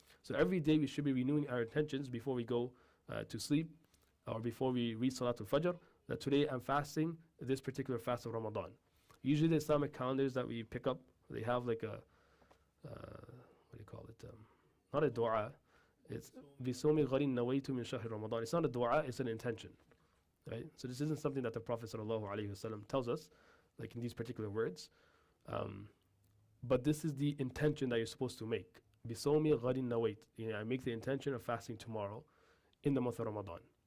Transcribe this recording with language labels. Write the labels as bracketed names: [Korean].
[English] So every day we should be renewing our intentions before we go to sleep or before we read Salatul Fajr, that today I'm fasting this particular fast of Ramadan. Usually the Islamic calendars that we pick up, they have like a, what do you call it? Not a dua. [Arabic] It's بِصَوْمِ غَرٍ نَوَيْتُ مِنْ شَهْرِ Ramadan. [English] It's not a dua, it's an intention. Right? So this isn't something that the Prophet ﷺ tells us, like in these particular words. But this is the intention that you're supposed to make. [Arabic] بِصَوْمِ غَرٍ نَوَيْتُ. [English] I make the intention of fasting tomorrow in the month of Ramadan.